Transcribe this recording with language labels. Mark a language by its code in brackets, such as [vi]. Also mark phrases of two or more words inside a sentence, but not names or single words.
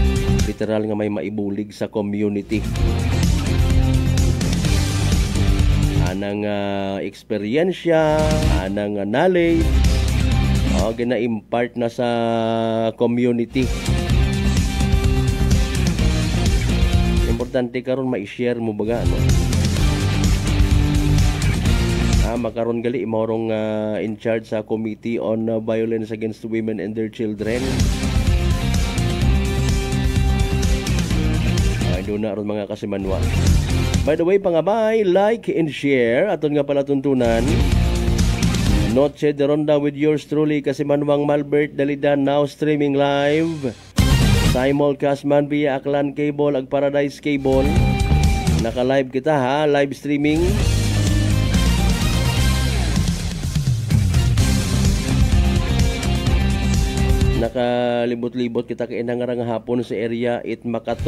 [akl] Literal nga may maibulig sa community. Anang eksperyensya, anang knowledge, gina-impart na sa community. Importante karon ma-share mo baga no. Makaron gali imorong in charge sa Committee on Violence Against Women and Their Children. Doon na ron mga kasimanwa. [en] By the way, pangabay, like and share. [akl] Aton nga pala tuntunan. [en] Noche de Ronda with yours truly, [akl] Kasimanwang Malbert Dalidan, now streaming live. Simulcast man via Aklan Cable ag Paradise Cable. Naka-live kita ha, [en] live streaming. [akl] Nakalibot-libot kita kay nangarang hapon sa area it Makato.